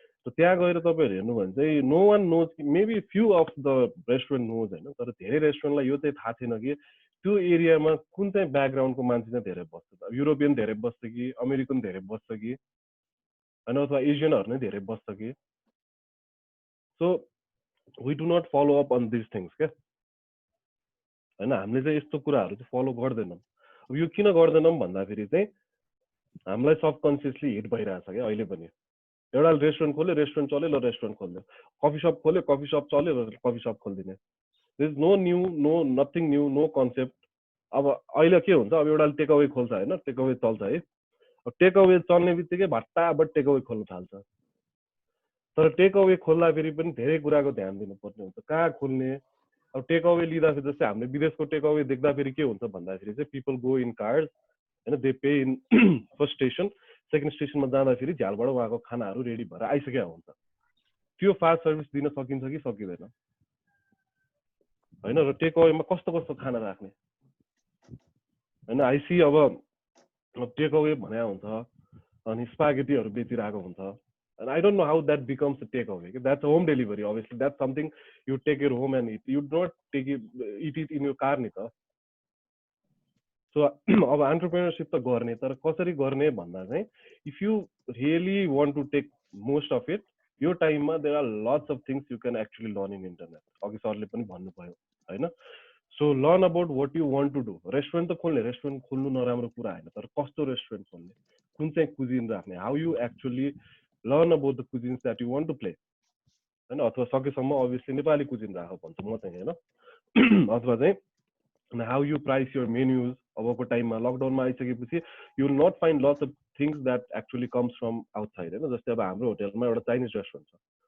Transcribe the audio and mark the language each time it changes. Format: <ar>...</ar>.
<ne>त त्यहाँ गएर तपाईँहरू हेर्नु भने चाहिँ</ne> <en>No one knows, maybe few of the restaurant knows होइन.</en> <ne>तर धेरै रेस्टुरेन्टलाई यो चाहिँ थाहा छैन कि त्यो एरियामा कुन चाहिँ ब्याकग्राउन्डको मान्छे चाहिँ धेरै बस्छ. युरोपियन धेरै बस्छ कि अमेरिकन धेरै बस्छ कि होइन, अथवा एसियनहरू नै धेरै बस्छ कि.</ne> <en>So we do not follow up on this things क्या होइन.</en> <ne>हामीले चाहिँ यस्तो कुराहरू चाहिँ फलो गर्दैनौँ. अब यो किन गर्दैनौँ भन्दाखेरि चाहिँ हामीलाई सबकन्सियसली हिट भइरहेछ क्या अहिले पनि. एउटा रेस्टुरेन्ट खोल्यो, रेस्टुरेन्ट चल्यो, ल रेस्टुरेन्ट खोल्यो, कफी सप खोल्यो, कफी सप चल्यो, र coffee shop खोलिदिने.</ne> <en>There is no new, no nothing new, no concept.</en> <ne>अब अहिले के हुन्छ, अब एउटा टेक अवे खोल्छ होइन, टेक अवे चल्छ है. अब टेक अवे चल्ने बित्तिकै भट्टाभट टेक अवे खोल्न थाल्छ. तर टेक अवे खोल्दा फेरि पनि धेरै कुराको ध्यान दिनुपर्ने हुन्छ, कहाँ खोल्ने. अब टेक अवे लिँदाखेरि जस्तै हामीले विदेशको टेक अवे देख्दाखेरि के हुन्छ भन्दाखेरि चाहिँ</ne> <en>people go in cars</en> <ne>होइन,</ne> <en>they pay in first station,</en> <ne>second स्टेसनमा जाँदाखेरि झ्यालबाट उहाँको खानाहरू रेडी भएर आइसकेको हुन्छ. त्यो फास्ट सर्भिस दिन सकिन्छ कि सकिँदैन होइन. र टेक अवेमा कस्तो कस्तो खाना राख्ने होइन. आइसी अब टेक अवे भने हुन्छ अनि स्पागेटीहरू बेचिरहेको हुन्छ.</ne> <en>And I don't know how that becomes a takeaway. That's home delivery. Obviously, that's something you take it home and eat. You don't eat it in your car, nita. So,</en> <ne>अब entrepreneurship त गर्ने, तर कसरी गर्ने भन्दा चाहिँ</ne> <en>if you really want to take most of it, your time there are lots of things you can actually learn in internet.</en> <ne>अघि सरले पनि भन्नुभयो होइन.</ne> <en>so learn about what you want to do</en> <ne>restaurant त खोल्ने restaurant खोल्नु नराम्रो कुरा होइन तर कस्तो रेस्टुरेन्ट खोल्ने कुन चाहिँ कुजिन राख्ने</ne> <en>how you actually learn about the cuisines that you want to play</en> <ne>होइन अथवा सकेसम्म अभियसली नेपाली कुजिन राख भन्छु म चाहिँ होइन अथवा चाहिँ</ne> <en>how you price your menus</en> <ne>अबको टाइममा लकडाउनमा आइसकेपछि</ne> <en>you will not find lots of things that actually comes from outside</en> <ne>होइन जस्तै अब हाम्रो होटेलमा एउटा चाइनिज रेस्टुरेन्ट छ</ne>